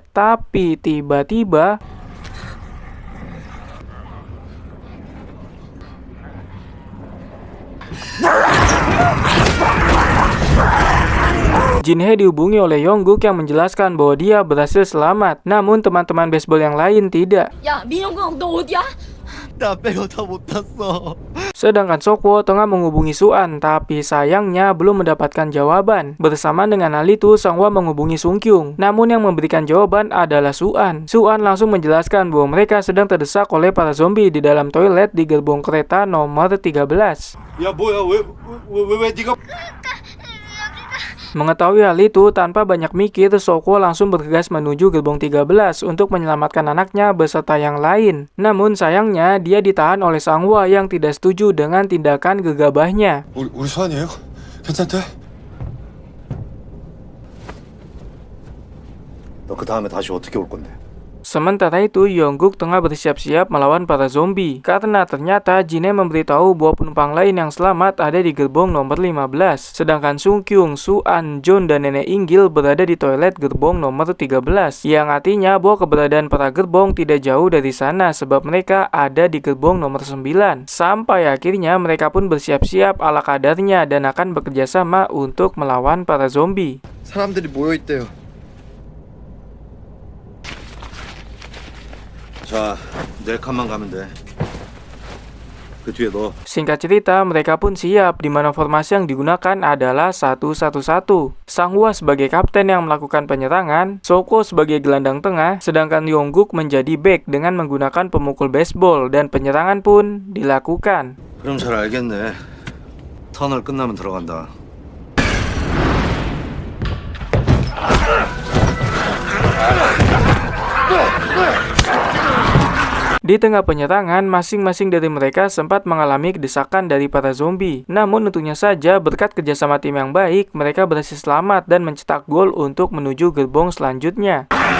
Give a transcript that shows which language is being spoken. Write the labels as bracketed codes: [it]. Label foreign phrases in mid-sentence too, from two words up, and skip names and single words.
[id] Tapi tiba-tiba Jin-hye dihubungi oleh Yongguk yang menjelaskan bahwa dia berhasil selamat. Namun teman-teman baseball yang lain tidak. [ko] 야, 민영국 너 어디야? [id] Sedangkan Sok-woo tengah menghubungi Su-an, tapi sayangnya belum mendapatkan jawaban. Bersamaan dengan hal itu, Sang-hwa menghubungi Sung-kyung. Namun yang memberikan jawaban adalah Su-an. Su-an langsung menjelaskan bahwa mereka sedang terdesak oleh para zombie di dalam toilet di gerbong kereta nomor 13. [ko] Ya 뭐야 왜 네가 [id] Mengetahui hal itu, tanpa banyak mikir, Sok-woo langsung bergegas menuju gerbong 13 untuk menyelamatkan anaknya beserta yang lain. Namun sayangnya, dia ditahan oleh Sang-hwa yang tidak setuju dengan tindakan gegabahnya. [ko] 우리 수환이에요? 괜찮대? 너 그 다음에 다시 어떻게 올 건데? [id] Sementara itu, Yongguk tengah bersiap-siap melawan para zombie karena ternyata Jin-Hye memberitahu bahwa penumpang lain yang selamat ada di gerbong nomor 15, sedangkan Sung-kyung, Su-an, John, dan Nenek Inggil berada di toilet gerbong nomor 13, yang artinya bahwa keberadaan para gerbong tidak jauh dari sana sebab mereka ada di gerbong nomor 9. Sampai akhirnya mereka pun bersiap-siap ala kadarnya dan akan bekerja sama untuk melawan para zombie. [ko] 사람들이 모여 있대요. 자, 내 칸만 가면 돼. 그 뒤에 너. [id] Singkat cerita, mereka pun siap, di mana formasi yang digunakan adalah 1-1-1. Sang-hwa sebagai kapten yang melakukan penyerangan, Soko sebagai gelandang tengah, sedangkan Yongguk menjadi back dengan menggunakan pemukul baseball, dan penyerangan pun dilakukan. [ko] 그럼 잘 알겠네. 터널 끝나면 들어간다. [id] Di tengah penyerangan, masing-masing dari mereka sempat mengalami desakan dari para zombie. Namun tentunya saja berkat kerjasama tim yang baik, mereka berhasil selamat dan mencetak gol untuk menuju gerbong selanjutnya.